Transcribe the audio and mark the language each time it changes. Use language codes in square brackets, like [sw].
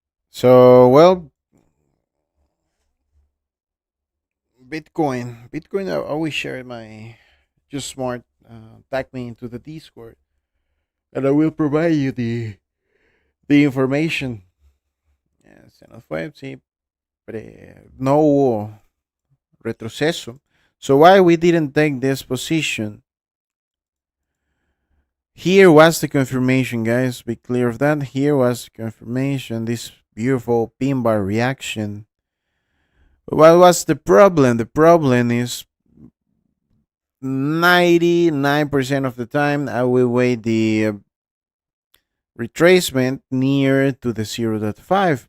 [en] So well, Bitcoin. I always share my just smart. Tag me into the Discord, and I will provide you the information. [es] Se nos fue, sí, no hubo retroceso. [en] So why we didn't take this position? Here was the confirmation, guys. Be clear of that. Here was the confirmation. This beautiful pin bar reaction. What was the problem? The problem is 99% of the time I will wait the retracement near to the 0.5.